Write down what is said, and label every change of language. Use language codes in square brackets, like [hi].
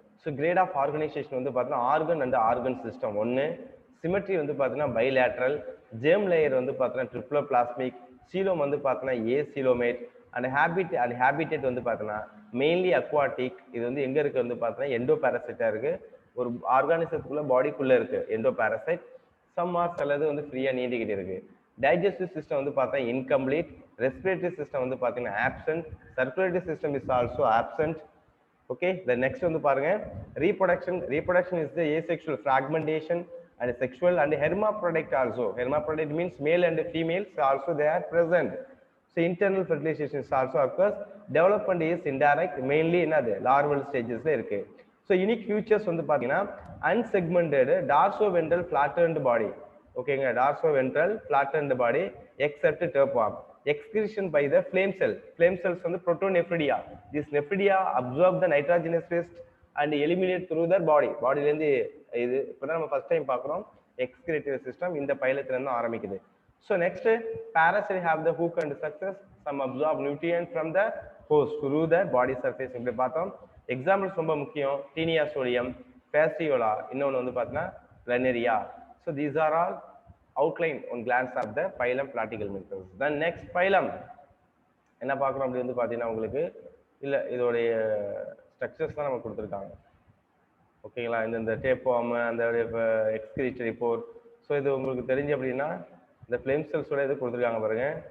[ta] So grade of organization வந்து பார்த்தீங்கன்னா organ and organ system ஒன்று, symmetry வந்து பார்த்தீங்கன்னா bilateral, germ layer வந்து பார்த்தீங்கன்னா triploplasmic, coelom வந்து பார்த்தீங்கன்னா acoelomate, and habitat வந்து பார்த்தீங்கன்னா mainly aquatic. இது வந்து எங்க இருக்கு வந்து பார்த்தீங்கன்னா endoparasite இருக்கு, ஒரு ஆர்கானிசத்துக்குள்ள பாடிக்குள்ள இருக்கு endoparasite. சம் ஆர் சிலது வந்து ஃப்ரீயா நீந்திக்கிட்டு இருக்கு. டைஜஸ்டிவ் சிஸ்டம் வந்து பார்த்தா இன்கம்ப்ளீட், ரெஸ்பிரேட்டரி சிஸ்டம் வந்து பார்த்தீங்கன்னா absent, [en] Circulatory system is also absent. Okay, the next [ta] வந்து பாருங்க [en] Reproduction is the asexual fragmentation and sexual and hermaphrodite also. Hermaphrodite means male and females also they are present. So internal fertilization is also occurs. Development is indirect, mainly [ta] என்னது larval stagesல இருக்கு. [en] So unique features [ta] வந்து பாத்தீங்கன்னா [en] unsegmented dorsoventral flattened body. ஓகேங்க, dorsoventral flattened body except tapeworm. Excretion by the flame cell. Flame cells வந்து protonephridia. This nephridia absorb the nitrogenous waste and eliminate through their body. [ta] பாடில இருந்து இது இப்பதான் நம்ம first time பார்க்குறோம். Excretory system இந்த பைலத்துல இருந்து ஆரம்பிக்குது. [en] So next, parasites have the hook and success. Some absorb nutrients from the host through the body surface. [ta] இப்படி பார்த்தோம். Examples ரொம்ப முக்கியம். Taenia solium, fasciola, இன்னொன்று வந்து பார்த்தீங்கன்னா planaria. [en] So these are all outline on glance of the phylum Platyhelminthes. [ta] Then next phylum என்ன பார்க்குறோம் அப்படி வந்து பார்த்தீங்கன்னா உங்களுக்கு இல்லை இதோடைய ஸ்ட்ரக்சர்ஸ் தான் நம்ம கொடுத்துருக்காங்க. ஓகேங்களா, இந்த டேப்வார்ம் அந்த எக்ஸ்கிரீட்டரி போர். ஸோ இது உங்களுக்கு தெரிஞ்சு அப்படின்னா இந்த ஃப்ளேம் செல்ஸோட இது கொடுத்துருக்காங்க பாருங்க.